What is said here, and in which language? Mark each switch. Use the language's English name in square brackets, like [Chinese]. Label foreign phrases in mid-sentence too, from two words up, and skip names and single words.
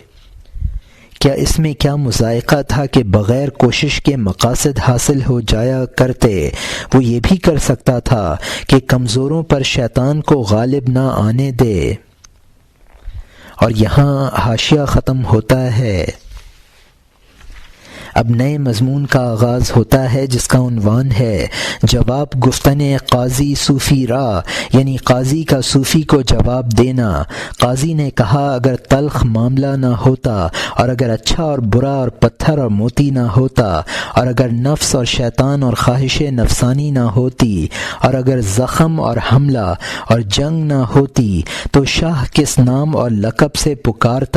[Urdu] کیا اس میں کیا مذائقہ تھا کہ بغیر کوشش کے مقاصد حاصل ہو جایا کرتے، وہ یہ بھی کر سکتا تھا کہ کمزوروں پر شیطان کو غالب نہ آنے دے۔ اور یہاں حاشیہ ختم ہوتا ہے۔ اب نئے مضمون کا آغاز ہوتا ہے جس کا عنوان ہے [Persian] جواب گفتن قاضی صوفی را، [Urdu] یعنی قاضی کا صوفی کو جواب دینا۔ قاضی نے کہا اگر تلخ معاملہ نہ ہوتا اور اگر اچھا اور برا اور پتھر اور موتی نہ ہوتا اور اگر نفس اور شیطان اور خواہش نفسانی نہ ہوتی اور اگر زخم اور حملہ اور جنگ نہ ہوتی تو شاہ کس نام اور لقب سے پکارتا؟